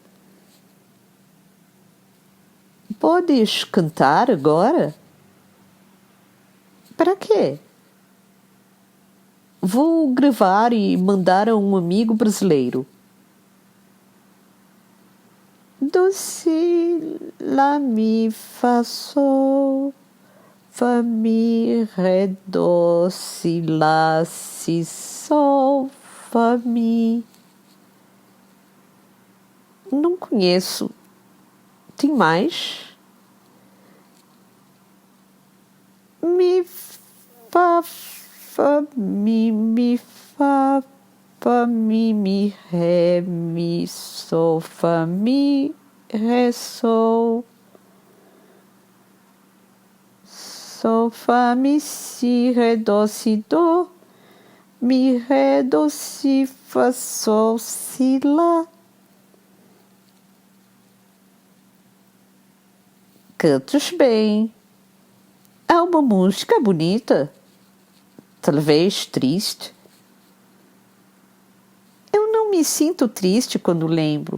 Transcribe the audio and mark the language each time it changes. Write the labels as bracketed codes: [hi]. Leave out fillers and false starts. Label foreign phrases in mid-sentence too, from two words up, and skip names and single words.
[pt] Podes cantar agora? Para quê? Vou gravar e mandar a um amigo brasileiro. Do, si, lá, mi, fá, sol, fá, mi, ré, dó, si, lá, si, sol, fá, mi. Não conheço. Tem mais? Mi, fá, fá, mi, fá, fá, mi, ré, mi, sol, fá, mi, ré, sol, sol, fá, mi, si, ré, dó, si, dó, mi, ré, dó, si, fá, sol, si, lá. Cantas bem. É uma música bonita. Talvez triste. Eu não me sinto triste quando lembro.